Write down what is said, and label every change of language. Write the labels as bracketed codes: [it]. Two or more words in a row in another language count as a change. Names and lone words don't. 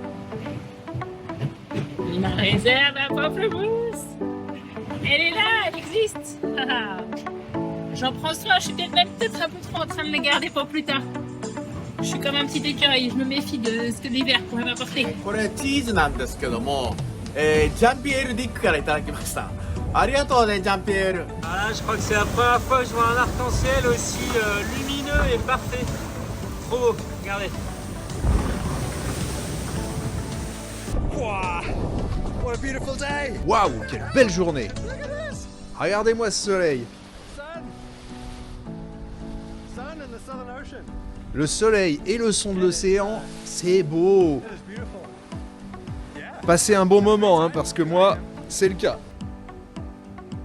[fr] Ma réserve à pamplemousse. Elle est là, elle existe. J'en prends soin, je suis peut-être un peu trop en train de les garder pour plus tard. Je suis comme un petit écureuil, je me méfie de ce que l'hiver pourrait m'apporter. [ja] これチーズなんですけども、ジャンピエール・ディックからいただきました。ありがとうね、ジャンピエール。 [fr] Ah, je crois que c'est la première fois que je vois un arc-en-ciel aussi lumineux et parfait. Trop beau, regardez. [en] Wow, what a beautiful day! [fr] Waouh, quelle belle journée! Regardez-moi ce soleil. Le soleil et le son de l'océan, c'est beau. Passez un bon moment, hein, parce que moi, c'est le cas.